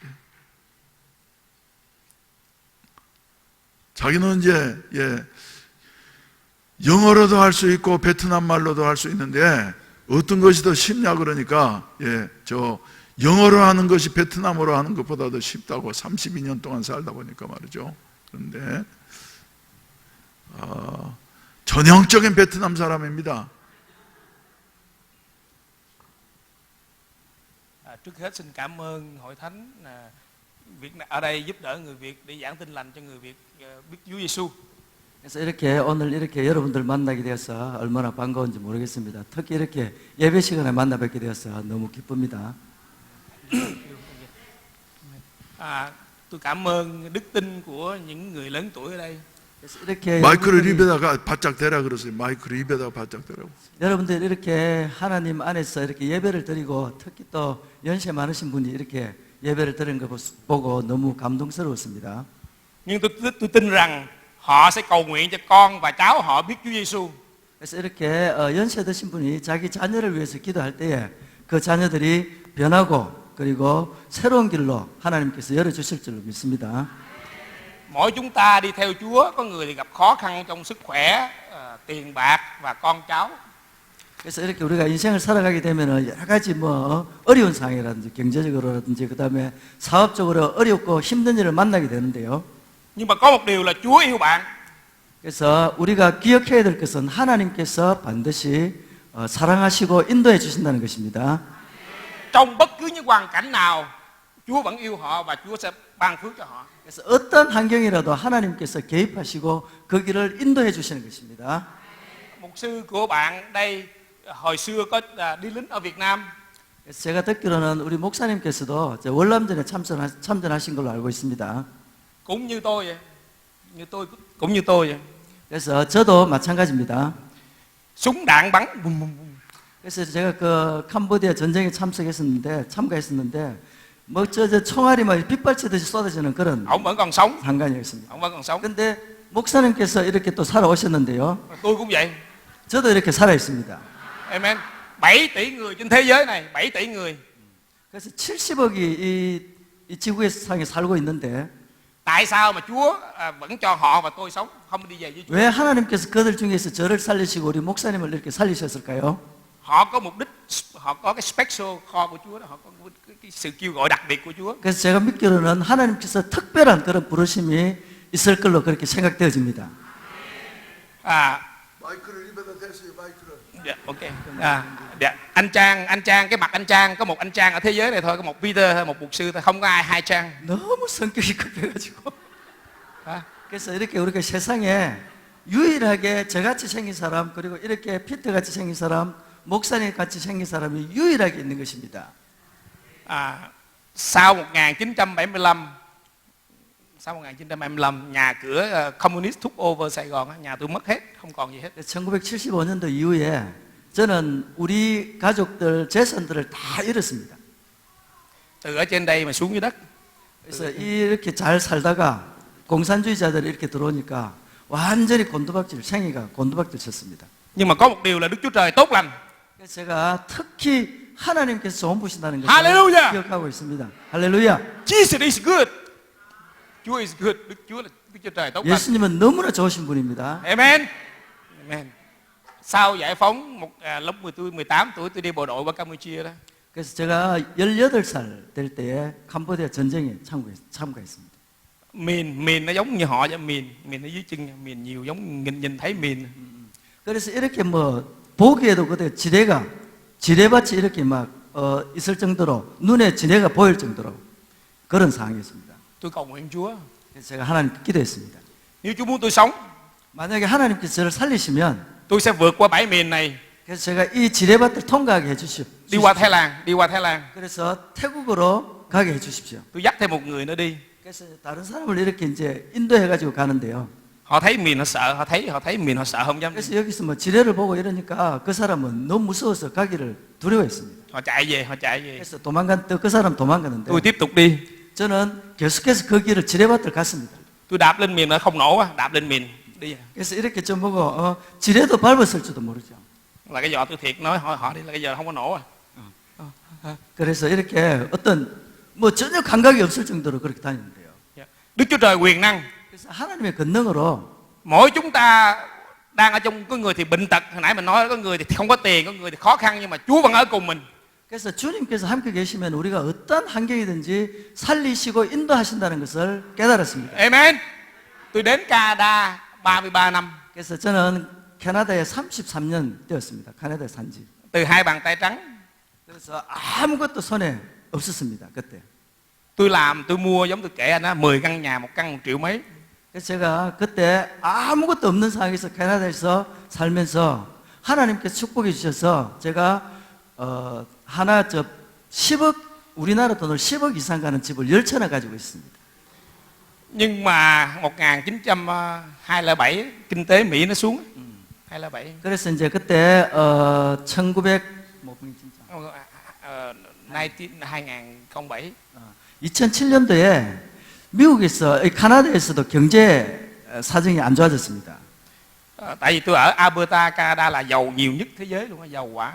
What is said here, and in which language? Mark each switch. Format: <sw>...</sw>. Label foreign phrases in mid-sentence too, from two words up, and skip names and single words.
<ko>자기는 이제 영어로도 할 수 있고 베트남 말로도 할 수 있는데 어떤 것이 더 쉽냐 그러니까 저 영어로 하는 것이 베트남어로 하는 것보다 더 쉽다고 32년 동안 살다 보니까 말이죠. 그런데 전형적인 베트남 사람입니다.</ko> <vi>Trước hết xin cảm ơn Hội Thánh ở đây giúp đỡ người Việt để giảng tin lành cho người Việt biết Chúa Giêsu.</vi> <ko>그래서 이렇게 오늘 이렇게 여러분들 만나게 되어서 얼마나 반가운지 모르겠습니다. 특히 이렇게 예배 시간에 만나 뵙게 되어서 너무 기쁩니다.</ko> <vi>Tôi cảm ơn đức tin của những người lớn tuổi ở đây.</vi> <ko>그래서 이렇게 마이크를 입에다가 바짝 대라 그러세요. 마이크를 입에다가 바짝 대라고. 여러분들 이렇게 하나님 안에서 이렇게 예배를 드리고 특히 또 연세 많으신 분이 이렇게 예배를 드리는 거 보고 너무 감동스러웠습니다.</ko> <vi>Nhưng tôi tin rằng họ sẽ cầu nguyện cho con và cháu họ biết Chúa Giêsu.</vi> <ko>그래서 이렇게 연세 드신 분이 자기 자녀를 위해서 기도할 때에 그 자녀들이 변하고 그리고 새로운 길로 하나님께서 열어주실 줄로 믿습니다.</ko> <vi>Mỗi chúng ta đi theo Chúa, có người thì gặp khó khăn trong sức khỏe, tiền bạc và con cháu.</vi> <ko>그래서 이렇게 우리가 인생을 살아가게 되면은 여러 가지 뭐 어려운 상황이라든지 경제적으로라든지 그 다음에 사업적으로 어렵고 힘든 일을 만나게 되는데요.</ko> <vi>Nhưng mà có một điều là Chúa yêu bạn.</vi> <ko>그래서 우리가 기억해야 될 것은 하나님께서 반드시 사랑하시고 인도해 주신다는 것입니다.</ko> <vi>Trong bất cứ những hoàn cảnh nào, Chúa vẫn yêu họ và Chúa sẽ ban phước cho họ.</vi> <ko>그래서 어떤 환경이라도 하나님께서 개입하시고 그 길을 인도해 주시는 것입니다.</ko> <vi>Mục sư của bạn đây hồi xưa có đi lính ở Việt Nam.</vi> <ko>그래서 제가 듣기로는 우리 목사님께서도 월남전에 참전하신 걸로 알고 있습니다.</ko> <vi>Cũng như tôi vậy. Cũng như tôi vậy.</vi> <ko>그래서 저도 마찬가지입니다.</ko> <vi>Súng đạn bắn bùm bùm bùm.</vi> <ko>그래서 제가 그 캄보디아 전쟁에 참가했었는데 뭐 저 총알이 막 빗발치듯이 쏟아지는 그런</ko> <vi>Ông vẫn còn sống.</vi> <ko>상관이었습니다.</ko> <vi>Ông vẫn còn sống.</vi> <ko>근데 목사님께서 이렇게 또 살아오셨는데요.</ko> <vi>Tôi cũng vậy.</vi> <ko>저도 이렇게 살아 있습니다. Amen.</ko> <vi>7 tỷ người trên thế giới này, 7 tỷ người.</vi> <ko>그래서 70억이 이 지구의 상에 살고 있는데</ko> <vi>Tại sao mà Chúa vẫn cho họ và tôi sống, không đi về với Chúa?</vi> <ko>왜 하나님께서 그들 중에서 저를 살리시고 우리 목사님을 이렇게 살리셨을까요?</ko> <vi>Họ có mục đích, họ có cái</vi> <en>special call</en> <vi>của Chúa đó, họ có cái sự kêu gọi đặc biệt của Chúa.</vi> <ko>그래서 제가 믿기로는 하나님께서 특별한 그런 부르심이 있을 걸로 그렇게 생각되어집니다. 마이크를 입에다 대세요. 마이크를.</ko> <vi>Dạ, ok. Dạ. Anh Trang, cái mặt anh Trang, có một anh Trang ở thế giới này thôi, có một Peter thôi, một mục sư thôi, không có ai hai Trang.</vi> <ko>너무 성격이 급해가지고 그래서 이렇게 우리가 세상에 유일하게 저같이 생긴 사람 그리고 이렇게 피터같이 생긴 사람 목사님 같이 생긴 사람이 유일하게 있는 것입니다.</ko> <vi>Sau 1975, nhà cửa</vi> <en>communist took over</en> <vi>Sài Gòn, nhà tôi mất hết, không còn gì hết.</vi> <ko>1975년도 이후에 저는 우리 가족들 재산들을 다 잃었습니다.</ko> <vi>Từ ở trên đây mà xuống dưới đất.</vi> <ko>그래서 이렇게 잘 살다가 공산주의자들이 이렇게 들어오니까 완전히 생이가 곤두박질 쳤습니다.</ko> <vi>Nhưng mà có một điều là Đức Chúa Trời tốt lành.</vi> <ko>그래서 제가 특히 하나님께서 도움 주신다는 것을 할렐루야! 기억하고 있습니다. 할렐루야!</ko> <en>Jesus is good. Chúa is good.</en> <vi>Đức Chúa Trời tốt lành.</vi> <ko>예수님은 너무나 좋으신 분입니다. Amen. Amen.</ko> <vi>Sau giải phóng lúc tôi 18 tuổi tôi đi bộ đội qua Campuchia đó.</vi> <ko>그래서 제가 18살 될 때에 캄보디아 전쟁에 참가했습니다.</ko> <vi>Mìn nó giống như họ vậy, mìn ở dưới chân, mìn nhiều giống nhìn thấy mìn.</vi> <ko>그래서 이렇게 뭐 보기에도 그때 지뢰밭이 이렇게 막 있을 정도로 눈에 지뢰가 보일 정도로 그런 상황이었습니다.</ko> <vi>Tôi cầu nguyện Chúa.</vi> <ko>그래서 제가 하나님께 기도했습니다.</ko> <vi>Nếu Chúa muốn tôi sống,</vi> <ko>만약에 하나님께서 저를 살리시면</ko> <vi>tôi sẽ vượt qua bãi mìn này,</vi> <ko>그래서 제가 이 지뢰밭을 통과하게 해주십시오.</ko> <vi>đi qua Thái Lan.</vi> <ko>그래서 태국으로 가게 해주십시오.</ko> <vi>Tôi dắt thêm một người nữa đi.</vi> <ko>그래서 다른 사람을 이렇게 이제 인도해가지고 가는데요.</ko> <vi>Họ thấy mìn họ sợ, họ thấy mìn họ sợ không dám.</vi> <ko>그래서 여기서 뭐 지뢰를 보고 이러니까 그 사람은 너무 무서워서 가기를 두려워했습니다.</ko> <vi>Họ chạy về.</vi> <ko>그래서 그 사람 도망가는데</ko> <vi>Tôi tiếp tục đi.</vi> <ko>저는 계속해서 그 길을 지뢰밭을 갔습니다.</ko> <vi>Tôi đạp lên mìn nó không nổ á, đạp lên mìn đi.</vi> <ko>그래서 이렇게 좀 보고 지뢰도 밟았을지도 모르죠.</ko> <vi>Là cái giò tôi thiệt nói họ đi là cái giò không có nổ à.</vi> <ko>그래서 이렇게 어떤 뭐 전혀 감각이 없을 정도로 그렇게 다니는데요.</ko> <vi>Đức Chúa Trời quyền năng.</vi> <ko>그래서 하나님의 권능으로</ko> <vi>Mỗi chúng ta đang ở trong, có người thì bệnh tật, hồi nãy mình nói có người thì không có tiền, có người thì khó khăn, nhưng mà Chúa vẫn ở cùng mình.</vi> <ko>그래서 주님께서 함께 계시면 우리가 어떤 환경이든지 살리시고 인도하신다는 것을 깨달았습니다.</ko> <vi>Amen. Tôi đến Canada 33 năm.</vi> <ko>그래서 저는 캐나다에 33년 되었습니다. 캐나다에 산 지.</ko> <vi>Từ hai bàn tay trắng.</vi> <ko>그래서 아무것도 손에 없었습니다. 그때.</ko> <vi>Tôi làm, tôi mua giống tôi kể anh á, 10 căn nhà, một căn 1 triệu mấy.</vi> <ko>그래서 제가 그때 아무것도 없는 상황에서 캐나다에서 살면서 하나님께서 축복해 주셔서 제가 하나 10억 우리나라 돈을 10억 이상 가는 집을 10채나 가지고 있습니다.</ko> <vi>Nhưng mà 1907 kinh tế Mỹ nó xuống. 207.</vi> <ko>그래서 이제 그때 1900 2007. 2007년도에 미국에서 캐나다에서도 경제 사정이 안 좋아졌습니다.</ko> <vi>Tại vì tôi ở Alberta, Canada là giàu nhiều nhất thế giới luôn, giàu quá.</vi>